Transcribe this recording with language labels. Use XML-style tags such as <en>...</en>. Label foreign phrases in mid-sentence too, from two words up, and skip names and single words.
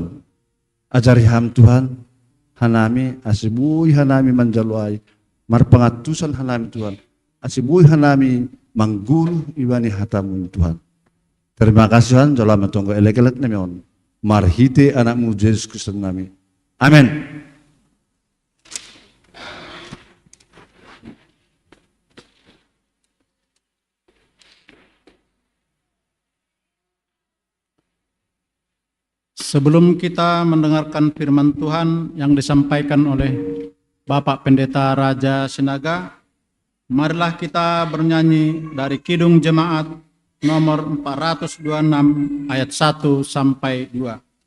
<bts>Ajari ham Tuhan hanami asibui hanami manjaluai marpangatusan hanami Tuhan. Asibui hanami manggulu ibani hatamu Tuhan.</bts> <id>Terima kasih Tuhan</id> <bts>jala matonggo elek-elek nami on. Marhite anakmu Yesus Kristus nami. Amin.</bts> <id>Sebelum kita mendengarkan firman Tuhan yang disampaikan oleh Bapak Pendeta Raja Sinaga, marilah kita bernyanyi dari Kidung Jemaat nomor 426 ayat 1 sampai 2.</id>